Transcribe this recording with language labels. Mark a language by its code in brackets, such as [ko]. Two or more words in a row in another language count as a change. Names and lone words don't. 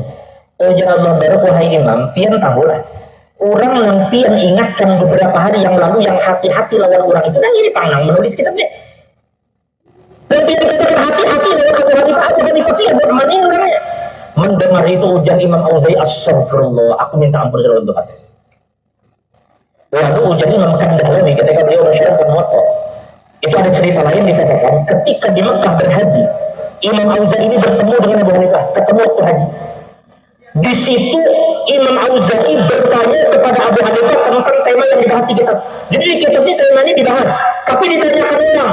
[bjn] Ujar Abdullah bin Mubarak, wahai imam, pian tahulah, orang yang pian ingatkan beberapa hari yang lalu yang hati-hati lawan orang itu, kan ini panang menulis kitabnya. Dan pian katakan hati-hati lawan Abu Hanifah pian buat mana orangnya. Mendengar itu ujar Imam Auza'i, astagfirullah, aku minta ampun selalu untuk hati. Lalu ujar Imam Kandahani ketika beliau mensyarahkan Muwatta, [id] itu ada cerita lain dikatakan ketika di Mekah berhaji, Imam Auza'i ini bertemu dengan Abu Hanifah, ketemu waktu haji. Di situ Imam Auza'i bertanya kepada Abu Hanifah tentang tema yang dibahas di kitab. Jadi di kitab ini temanya dibahas, tapi ditanyakan ulang.